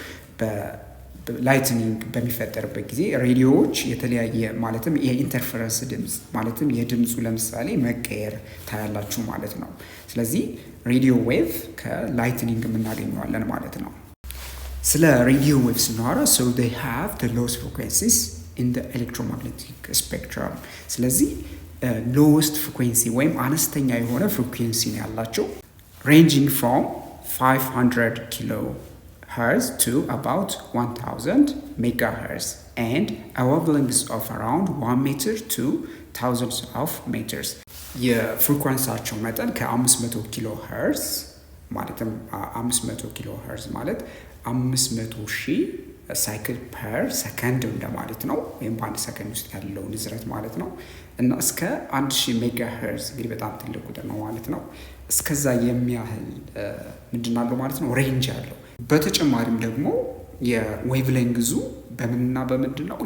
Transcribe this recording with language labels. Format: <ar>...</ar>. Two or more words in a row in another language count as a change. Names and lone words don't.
<am>ላይትኒንግ በሚፈጠርበት ጊዜ ሬዲዮዎች የተለያየ ማለትም የኢንተርፈረንስ ድምፅ ማለትም የድምፁ ለምሳሌ መቀየር ታያላችሁ ማለት ነው። ስለዚህ</am> <en>radio wave</en> <am>ከላይትኒንግ የምናገኘዋለን ማለት ነው። ስለ</am> <en>radio wave</en> <am>ስናወራ</am> <en>they have the lowest frequencies in the electromagnetic spectrum።</en> <am>ስለዚህ</am> <en>lowest frequency</en> <am>ወይም አነስተኛ የሆነ ፍሪኩዌንሲ ነው ያላቸው</am> <en>ranging from 500 kilohertz to about 1000 megahertz and a wavelength of around 1 meter to thousands of meters።</en> <am>የፍሪኩዌንሳቸው መጠን ከ500 ኪሎ ሄርዝ ማለትም 500 ኪሎ ሄርዝ ማለት 500 ሺህ</am> <en>cycle per second</en> <am>እንደማለት ነው። ወይም በአንድ ሰከንድ ውስጥ ያለው ንዝረት ማለት ነው። እና እስከ 1000 ሜጋ ሄርዝ እንግዲህ በጣም ትልቅ ቁጥር ነው ማለት ነው። እስከዛ የሚያህል ምንድን አለው ማለት ነው ሬንጅ አለው። በተጨማሪም ደግሞ የዌቭ ሌንግዙ በምንና በምንድን ነው?</am>